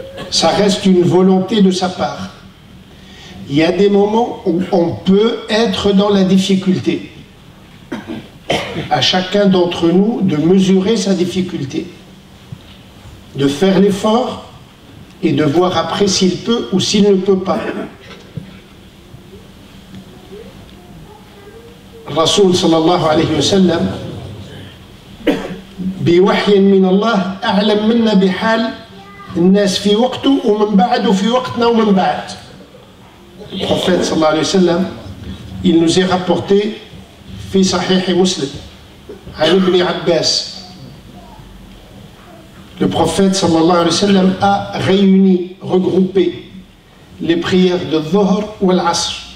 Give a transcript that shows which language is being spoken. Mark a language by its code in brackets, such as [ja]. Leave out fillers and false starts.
[fr] Ça reste une volonté de sa part. Il y a des moments où on peut être dans la difficulté. À chacun d'entre nous de mesurer sa difficulté, de faire l'effort et de voir après s'il peut ou s'il ne peut pas. [ar] Rasoul sallallahu alayhi wa sallam بوحي من الله أعلم منا بحال الناس في وقته ومن بعد وفي وقتنا ومن بعد. [fr] Le prophète sallallahu alayhi wa sallam, il nous est rapporté [ar] في صحيح مسلم عن ابن عباس. [fr] Le prophète sallallahu alayhi wa sallam a réuni, regroupé les prières de Dhuhr ou l'Asr.